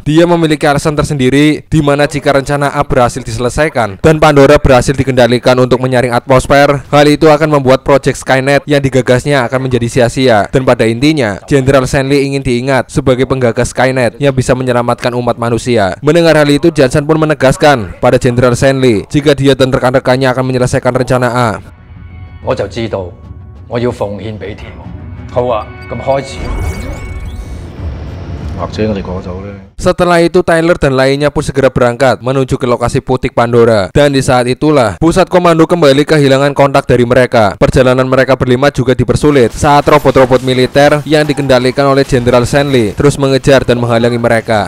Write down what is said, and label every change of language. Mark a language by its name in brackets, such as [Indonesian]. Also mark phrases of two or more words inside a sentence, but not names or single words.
[Indonesian] Dia memiliki alasan tersendiri di mana jika rencana A berhasil diselesaikan dan Pandora berhasil dikendalikan untuk menyaring atmosfer, hal itu akan membuat proyek Skynet yang digagasnya akan menjadi sia-sia. Dan pada intinya, Jenderal Shenli ingin diingat sebagai penggagas Skynet yang bisa menyelamatkan umat manusia. Mendengar hal itu, Johnson pun menegaskan pada Jenderal Shenli jika dia dan rekan-rekannya akan menyelesaikan rencana A. [Cantonese] 我就知道我要奉獻俾天王。好啊，咁開始。或者我哋過咗咧。 [Indonesian] Setelah itu Tyler dan lainnya pun segera berangkat menuju ke lokasi Putik Pandora. Dan di saat itulah pusat komando kembali kehilangan kontak dari mereka. Perjalanan mereka berlima juga dipersulit saat robot-robot militer yang dikendalikan oleh Jenderal Shenli terus mengejar dan menghalangi mereka.